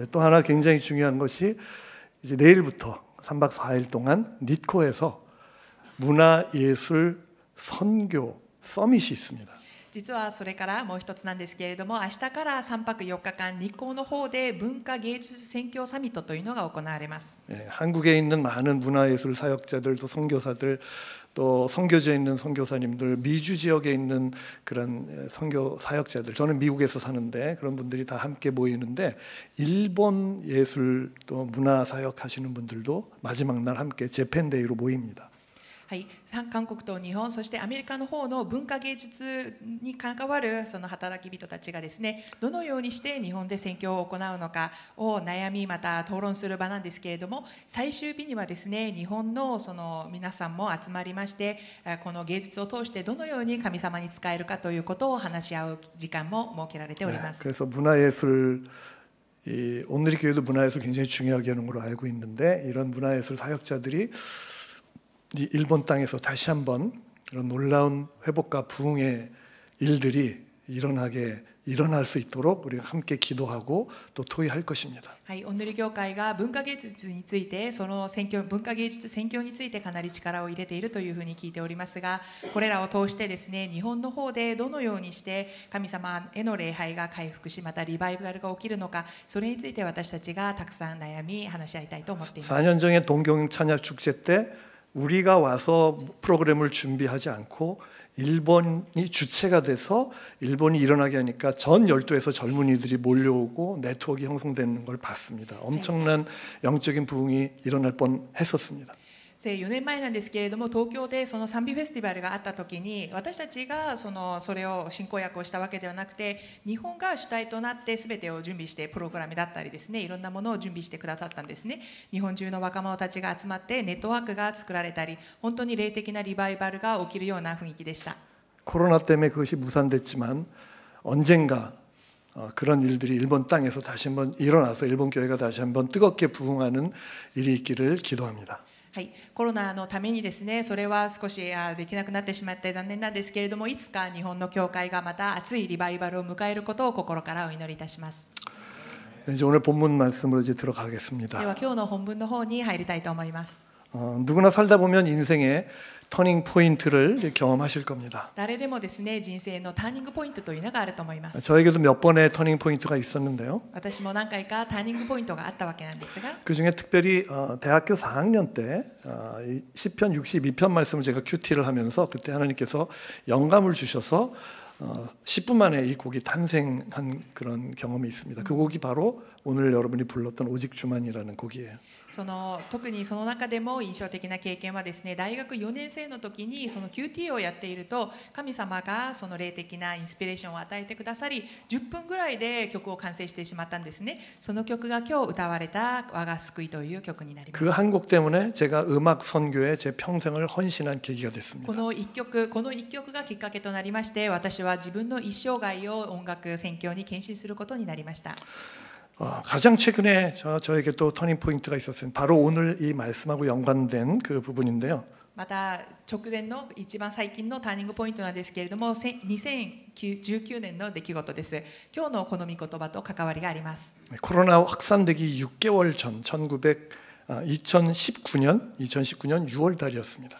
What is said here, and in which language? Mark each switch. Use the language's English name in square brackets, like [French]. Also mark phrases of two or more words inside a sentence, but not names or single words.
[Korean] 네, 또 하나 굉장히 중요한 것이 이제 내일부터 3박 4일 동안 니코에서 문화예술 선교 서밋이 있습니다. [Japanese] 実はそれからもう一つなんですけれども明日から3泊4日間日光の方で文化芸術宣教サミットというのが行われます。 [Korean] 예, 한국에 있는 많은 문화예술 사역자들 또 선교사들 또 선교지에 있는 선교사님들 미주 지역에 있는 그런 선교 사역자들 저는 미국에서 사는데 그런 분들이 다 함께 모이는데 일본 예술 또 문화 사역하시는 분들도 마지막 날 함께 재팬데이로 모입니다. [Japanese] はい、韓国と日本そしてアメリカの方の文化芸術に関わるその働き人たちがですねどのようにして日本で宣教を行うのかを悩みまた討論する場なんですけれども最終日にはですね日本のその皆さんも集まりましてこの芸術を通してどのように神様に仕えるかということを話し合う時間も設けられております。 [Korean] 그래서 문화예술 이 오늘의 교회도 문화예술 굉장히 중요하게 하는 걸로 알고 있는데 이런 문화예술 사역자들이 이 일본 땅에서 다시 한번 그런 놀라운 회복과 부흥의 일들이 일어날 수 있도록 우리가 함께 기도하고 또 토의할 것입니다. [Japanese] はい、おぬり教会が文化芸術についてその文化芸術宣教についてかなり力を入れているというふうに聞いておりますがこれらを通してですね日本の方でどのようにして神様への礼拝が回復しまたリバイバルが起きるのかそれについて私たちがたくさん悩み話し合いたいと思っています。 [Korean] 4년 전에 동경 찬양 축제 때 우리가 와서 프로그램을 준비하지 않고 일본이 주체가 돼서 일본이 일어나게 하니까 전 열도에서 젊은이들이 몰려오고 네트워크가 형성되는 걸 봤습니다. 엄청난 영적인 부흥이 일어날 뻔했었습니다. [Japanese] 4 年前なんですけれども東京でその賛美フェスティバルがあった時に私たちがそれを進行役をしたわけではなくて日本が主体となって全てを準備してプログラムだったりですねいろんなものを準備してくださったんですね。日本中の若者たちが集まってネットワークが作られたり本当に霊的なリバイバルが起きるような雰囲気でした。 [Korean] 코로나 때문에 그것이 무산됐지만 언젠가 그런 일들이 일본 땅에서 다시 한번 일어나서 일본 교회가 다시 한번 뜨겁게 부흥하는 일이 있기를 기도합니다. [Japanese] はい、コロナのためにですねそれは少しできなくなってしまって残念なんですけれどもいつか日本の教会がまた熱いリバイバルを迎えることを心からお祈りいたします。 [Korean] 이제 오늘 본문 말씀으로 이제 들어가겠습니다. [Japanese] では今日の本文の方に入りたいと思います。 [Korean] 누구나 살다 보면 인생에 터닝 포인트를 경험하실 겁니다. [Japanese] 誰でもですね、人生のターニングポイントというのがあると思います。 [Korean] 저에게도 몇 번의 터닝 포인트가 있었는데요. [Japanese] 私も何回かターニングポイントがあったわけなんですが、 [Korean] 그 중에 특별히 대학교 4학년 때 시편 62편 말씀을 제가 큐티를 하면서 그때 하나님께서 영감을 주셔서 10분 만에 이 곡이 탄생한 그런 경험이 있습니다. 그 곡이 바로 오늘 여러분이 불렀던 오직 주만이라는 곡이에요. [Japanese] 特にその中でも印象的な経験はですね、大学4年生の時にその QT をやっていると、神様がその霊的なインスピレーションを与えてくださり、10分ぐらいで曲を完成してしまったんですね。その曲が今日歌われた我が救いという曲になります。 [Korean] 그 한 곡 때문에 제가 음악 선교에 제 평생을 헌신한 계기가 됐습니다. [Japanese] この一曲がきっかけとなりまして、私は自分の一生涯を音楽宣教に献身することになりました。 [Korean] 가장 최근에 저에게 또 터닝 포인트가 있었어요. 바로 오늘 이 말씀하고 연관된 그 부분인데요. [Japanese] また直前の一番最近のターニングポイントなんですけれども、2019年の出来事です。今日のこの御言葉と関わりがあります。 [Korean] 코로나 확산되기 6개월 전 2019년 6월 달이었습니다.